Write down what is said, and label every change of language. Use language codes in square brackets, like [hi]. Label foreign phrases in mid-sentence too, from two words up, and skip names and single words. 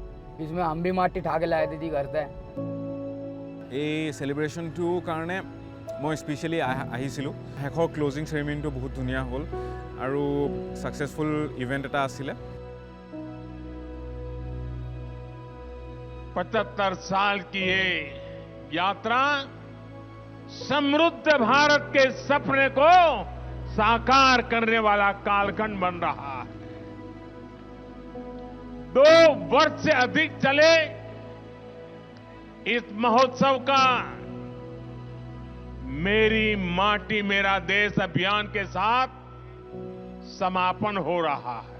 [hi] इसमें हम भी माटी ठाके लाए थे घर से। [as] এই সেলিব্ৰেশ্যনটোৰ কাৰণে মই স্পেচিয়েলি আহিছিলোঁ। শেষৰ [en] closing ceremony [as] বহুত ধুনীয়া হ'ল আৰু [en] successful event [as] এটা আছিলে। [hi] 75 साल की ये यात्रा समृद्ध भारत के सपने को साकार करने वाला कालखंड बन रहा है। 2 वर्ष से अधिक चले इस महोत्सव का मेरी माटी मेरा देश अभियान के साथ समापन हो रहा है।